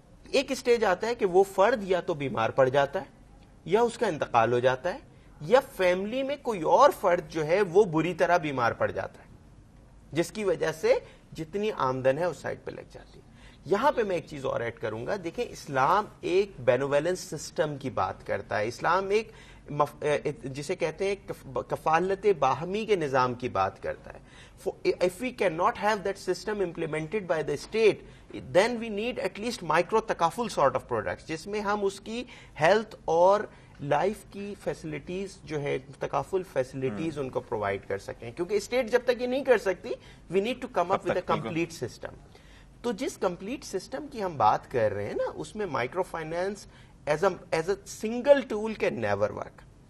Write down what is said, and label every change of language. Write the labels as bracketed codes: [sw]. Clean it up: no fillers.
[ur] ایک اسٹیج آتا ہے کہ وہ فرد یا تو بیمار پڑ جاتا ہے یا اس کا انتقال ہو جاتا ہے, یا فیملی میں کوئی اور فرد جو ہے وہ بری طرح بیمار پڑ جاتا ہے, جس کی وجہ سے جتنی آمدن ہے اس سائڈ پہ لگ جاتی ہے. یہاں پہ میں ایک چیز اور ایڈ کروں گا. دیکھیں اسلام ایک بینوویلنس سسٹم کی بات کرتا ہے. اسلام ایک جسے کہتے ہیں کفالت باہمی کے نظام کی بات کرتا ہے. [en] If we cannot have that system implemented by the state, then we need at least micro تکافل sort of products, [ur] جس میں ہم اس کی ہیلتھ اور لائف کی فیسلٹیز جو ہے تکافل فیسلٹیز ان کو پرووائڈ کر سکیں, کیونکہ اسٹیٹ جب تک یہ نہیں کر سکتی [en] We need to come up with a complete system. [ur] تو جس کمپلیٹ سسٹم کی ہم بات کر رہے ہیں نا, اس میں micro finance [en] As a single tool can never work.